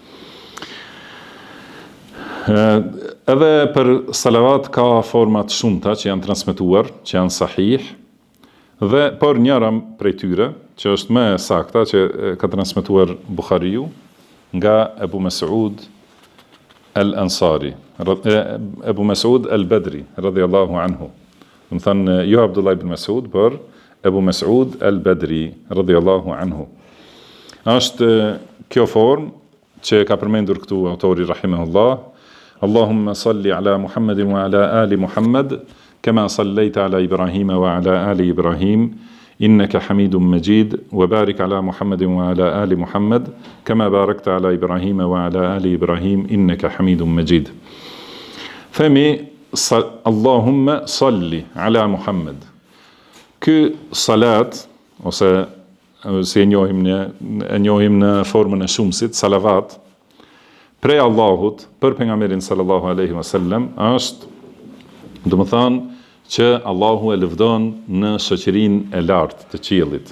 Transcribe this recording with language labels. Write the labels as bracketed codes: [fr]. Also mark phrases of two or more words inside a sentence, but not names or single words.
[sq] Edhe për salavat ka format shumëta që janë transmetuar, që janë sahih, dhe por njëra prej tyre, që është më e sakta, që ka transmetuar Buhariu nga Ebu Mes'ud al-Ansari, Ebu Mesud al-Bedri, [ar] رضي الله عنه. [sq] Do të thënë jo Abdullah ibn Mesud, por Ebu Mesud al-Bedri, [ar] رضي الله عنه. [sq] Është kjo formë që ka përmendur këtu autori rahimahullah: [ar] اللهم صل على محمد وعلى آل محمد، كما صليت على إبراهيم وعلى آل إبراهيم، إنك حميد مجيد، وبارك على محمد وعلى آل محمد، كما باركت على إبراهيم وعلى آل إبراهيم، إنك حميد مجيد. Themi اللهم صل على محمد. [sq] Ky salat, ose si e njohim në formën e shumësit, salavat, prej Allahut për pejgamberin [ar] صلى الله عليه وسلم, [sq] është, do të thonë, që Allahu e lëvdon në shoqërinë e lartë të qiellit.